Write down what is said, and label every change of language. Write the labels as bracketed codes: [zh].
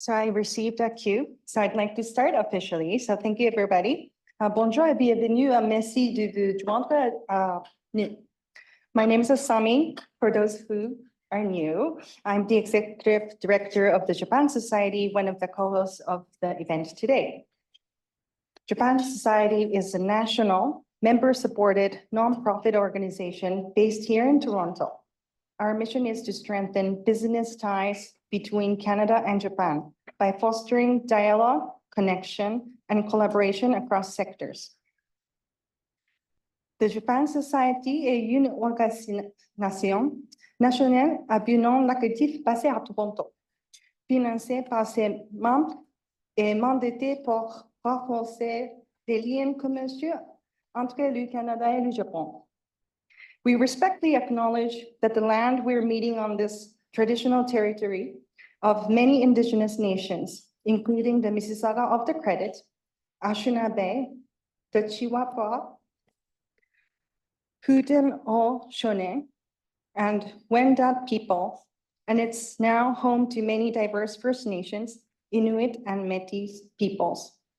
[en] So I received a cue, so I'd like to start officially. So thank you, everybody. [fr] Bonjour et bienvenue. Merci de vous joindre à nous. [en] My name is Asami, for those who are new. I'm the Executive Director of the Japan Society, one of the co-hosts of the event today. Japan Society is a national, member-supported, nonprofit organization based here in Toronto. Our mission is to strengthen business ties between Canada and Japan by fostering dialogue, connection, and collaboration across sectors. [fr] The Japan Society est une organisation nationale à but non lucratif basée à Toronto, financée par ses membres et mandatée pour renforcer les liens commerciaux entre le Canada et le Japon. [en] We respectfully acknowledge that the land we're meeting on this traditional territory of many Indigenous nations, including the Mississauga of the Credit, Anishinaabe, the Chwaluk, Haudenosaunee, and Wendat people, and it's now home to many diverse First Nations, Inuit, and Métis peoples.